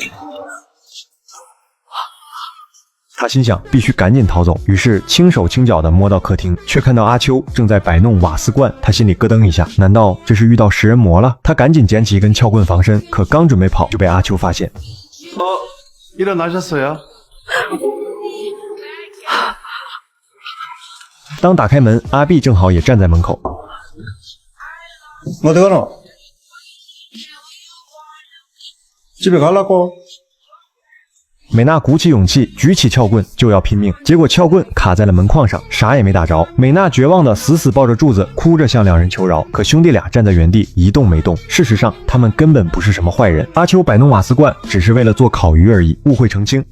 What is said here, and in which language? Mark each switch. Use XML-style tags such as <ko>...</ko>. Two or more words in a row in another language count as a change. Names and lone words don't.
<zh>他心想必须赶紧逃走，于是轻手轻脚地摸到客厅，却看到阿秋正在摆弄瓦斯罐。他心里咯噔一下，难道这是遇到食人魔了？他赶紧捡起一根撬棍防身，可刚准备跑，就被阿秋发现。</zh> <ko>일어나셨어요?</ko> <zh>当打开门，阿碧正好也站在门口。</zh> <ko>어디 가노? 집에 가려고?</ko> <zh>美娜鼓起勇气，举起撬棍就要拼命，结果撬棍卡在了门框上，啥也没打着。美娜绝望的死死抱着柱子，哭着向2人求饶。可兄弟俩站在原地一动没动。事实上，他们根本不是什么坏人。阿秋摆弄瓦斯罐，只是为了做烤鱼而已，误会澄清。</zh>